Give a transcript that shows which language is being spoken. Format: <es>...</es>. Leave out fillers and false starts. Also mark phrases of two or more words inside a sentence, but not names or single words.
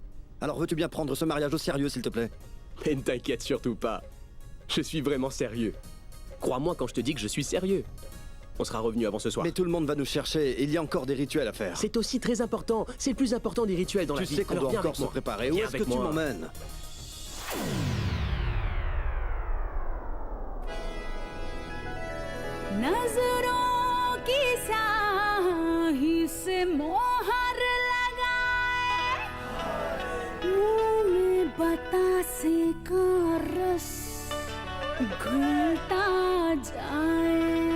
<fr>Alors veux-tu bien prendre ce mariage au sérieux, s'il te plaît? Mais ne t'inquiète surtout pas. Je suis vraiment sérieux. Crois-moi quand je te dis que je suis sérieux. On sera revenu avant ce soir. Mais tout le monde va nous chercher. Il y a encore des rituels à faire. C'est aussi très important. C'est le plus important des rituels dans la Tu vie. sais qu'on Alors, doit viens encore avec se moi. préparer. Où Viens est-ce que avec tu moi. m'emmènes?</fr> <hi>नजरों की स्याही से मोहर लगाए, मुंह में बतासे का रस घुलता जाए।</hi>